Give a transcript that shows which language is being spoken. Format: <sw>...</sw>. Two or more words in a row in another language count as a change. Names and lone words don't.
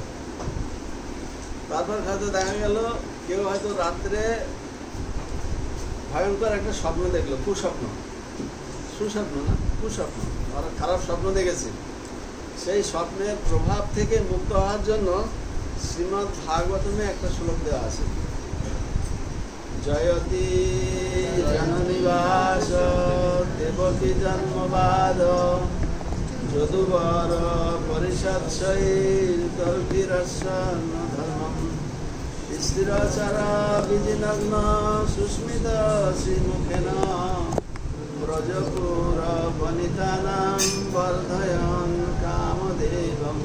<bn>তারপর হয়তো দেখা গেল কেউ হয়তো রাত্রে ভয়ঙ্কর একটা স্বপ্ন দেখলো, কুস্বপ্ন, সুস্বপ্ন না, কুস্বপ্ন, ওরা খারাপ স্বপ্ন দেখেছে। সেই স্বপ্নের প্রভাব থেকে মুক্ত হওয়ার জন্য শ্রীমদ্ ভাগবতমে একটা শ্লোক দেওয়া আছে,</bn> <sa>জয়তি জননিবাস দেবকী জন্মবাদ যদুবর পরিষৎসৈর্গর্ভিরস্যন ধর্মম স্থিরচরা বিজিনগ্ন সুস্মিত শ্রীমুখেন ব্রজপুর বনিতানাং বর্ধয়ন কামদেবম।</sa>